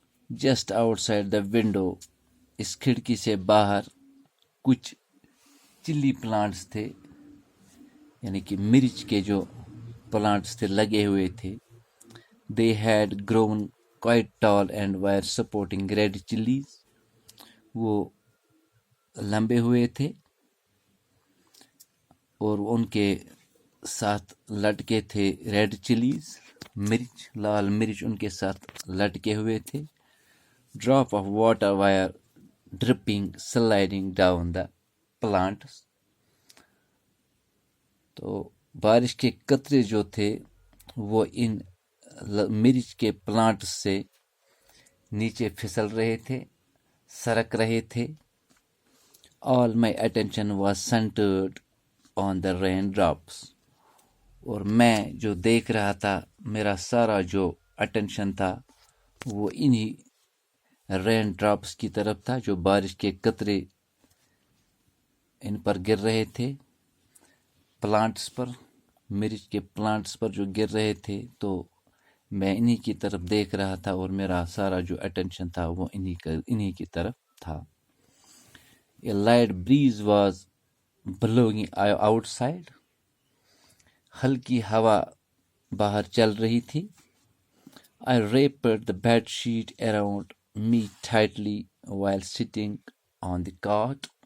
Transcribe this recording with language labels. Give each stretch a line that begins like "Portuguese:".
English: Just outside the window,
Urdu: اس کھڑکی سے باہر کچھ چلی پلانٹس تھے, یعنی کہ مرچ کے جو پلانٹس تھے لگے ہوئے تھے.
English: They had grown quite tall and were supporting red chilies.
Urdu: وہ لمبے ہوئے تھے اور ان کے ساتھ لٹکے تھے ریڈ چلیز, مرچ, لال مرچ ان کے ساتھ لٹکے ہوئے تھے.
English: Drop of water were dripping, sliding down the plants.
Urdu: تو بارش کے قطرے جو تھے وہ ان مرچ کے پلانٹ سے نیچے پھسل رہے تھے، سرک رہے تھے.
English: All my attention was centered on the rain drops.
Urdu: اور میں جو دیکھ رہا تھا، میرا سارا جو اٹینشن تھا وہ انہی رین ڈراپس کی طرف تھا، جو بارش کے قطرے ان پر گر رہے تھے، پلانٹس پر، مرچ کے پلانٹس پر جو گر رہے تھے. تو میں انہی کی طرف دیکھ رہا تھا اور میرا سارا جو اٹینشن تھا وہ انہی کی طرف تھا.
English: A light breeze was blowing outside.
Urdu: ہلکی ہوا باہر چل رہی تھی.
English: I wrapped the bed sheet around me tightly while sitting on the cot.